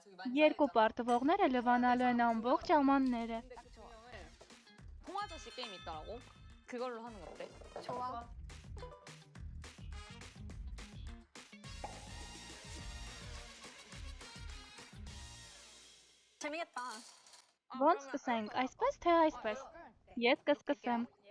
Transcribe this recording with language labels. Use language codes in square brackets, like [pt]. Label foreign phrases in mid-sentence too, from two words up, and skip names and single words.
[ko] 저기 많이 [hy] Երկու պարտվողները լվանալու են ամբողջ ամանները։ [ko] 근데 그 조명을 통아저씨 게임 있더라고. 그걸로 하는 거 어때? 좋아. 재미겠다. [hy] Ոնց սկսենք, այսպես թե այսպես։ Ես կսկսեմ։